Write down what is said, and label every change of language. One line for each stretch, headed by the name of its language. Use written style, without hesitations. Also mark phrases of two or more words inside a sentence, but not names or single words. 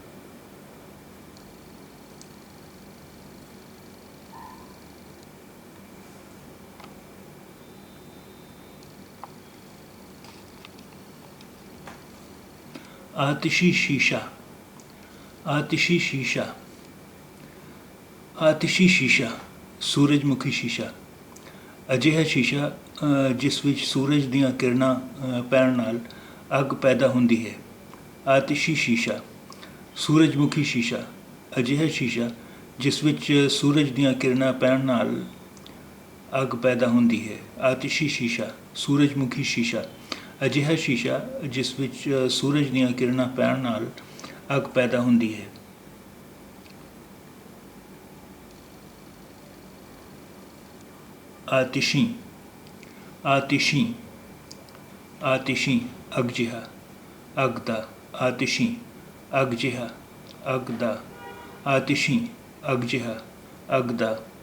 Punjabi: ਆਤਿਸ਼ੀ ਸ਼ੀਸ਼ਾ, ਆਤਿਸ਼ੀ ਸ਼ੀਸ਼ਾ, ਆਤਿਸ਼ੀ ਸ਼ੀਸ਼ਾ, ਸੂਰਜਮੁਖੀ ਸ਼ੀਸ਼ਾ। ਅਜਿਹਾ ਸ਼ੀਸ਼ਾ ਜਿਸ ਵਿੱਚ ਸੂਰਜ ਦੀਆਂ ਕਿਰਨਾਂ ਪੈਣ ਨਾਲ ਅੱਗ ਪੈਦਾ ਹੁੰਦੀ ਹੈ। ਆਤਿਸ਼ੀ ਸ਼ੀਸ਼ਾ, ਸੂਰਜਮੁਖੀ ਸ਼ੀਸ਼ਾ। ਅਜਿਹਾ ਸ਼ੀਸ਼ਾ ਜਿਸ ਵਿੱਚ ਸੂਰਜ ਦੀਆਂ ਕਿਰਨਾਂ ਪੈਣ ਨਾਲ ਅੱਗ ਪੈਦਾ ਹੁੰਦੀ ਹੈ। ਆਤਿਸ਼ੀ ਸ਼ੀਸ਼ਾ, ਸੂਰਜਮੁਖੀ ਸ਼ੀਸ਼ਾ। ਅਜਿਹਾ ਸ਼ੀਸ਼ਾ ਜਿਸ ਵਿੱਚ ਸੂਰਜ ਦੀਆਂ ਕਿਰਨਾਂ ਪੈਣ ਨਾਲ ਅੱਗ ਪੈਦਾ ਹੁੰਦੀ ਹੈ। ਆਤਿਸ਼ੀ, ਆਤਿਸ਼ੀ, ਆਤਿਸ਼ੀ, ਅੱਗ ਜਿਹਾ, ਅੱਗ ਦਾ, ਆਤਿਸ਼ੀ, ਅੱਗ ਜਿਹਾ, ਅੱਗ ਦਾ, ਆਤਿਸ਼ੀ, ਅੱਗ ਜਿਹਾ, ਅੱਗ ਦਾ।